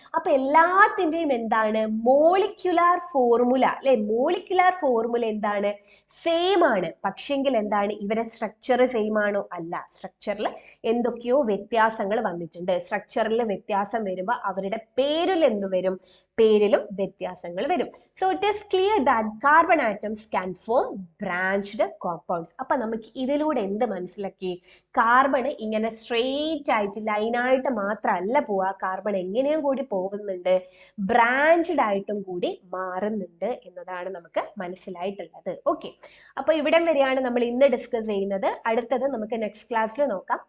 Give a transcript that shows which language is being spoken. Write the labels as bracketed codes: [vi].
[ml] അപ്പൊ എല്ലാത്തിന്റെയും എന്താണ്? മോളിക്യുലാർ ഫോർമുല അല്ലെ. മോളിക്യുലാർ ഫോർമുല എന്താണ്? സെയിം ആണ്. പക്ഷെങ്കിൽ എന്താണ്? ഇവരെ സ്ട്രക്ചർ സെയിം ആണോ? അല്ല. സ്ട്രക്ചറിൽ എന്തൊക്കെയോ വ്യത്യാസങ്ങൾ വന്നിട്ടുണ്ട്. സ്ട്രക്ചറിൽ വ്യത്യാസം വരുമ്പോൾ അവരുടെ പേരിൽ എന്ത് വരും? പേരിലും വ്യത്യാസങ്ങൾ വരും. [en] So it is clear that carbon atoms can form branched compounds. [ml] അപ്പൊ നമുക്ക് ഇതിലൂടെ എന്ത് മനസ്സിലാക്കി? കാർബൺ ഇങ്ങനെ സ്ട്രെയിറ്റ് ആയിട്ട് ലൈനായിട്ട് മാത്രമല്ല പോവാ. കാർബൺ എങ്ങനെയും കൂടി പോകുന്നുണ്ട്, ബ്രാഞ്ച്ഡ് ആയിട്ടും കൂടി മാറുന്നുണ്ട് എന്നതാണ് നമുക്ക് മനസ്സിലായിട്ടുള്ളത്. ഓക്കെ. അപ്പൊ ഇവിടം വരെയാണ് നമ്മൾ ഇന്ന് ഡിസ്കസ് ചെയ്യുന്നത്. അടുത്തത് നമുക്ക് നെക്സ്റ്റ് ക്ലാസ്സിൽ നോക്കാം.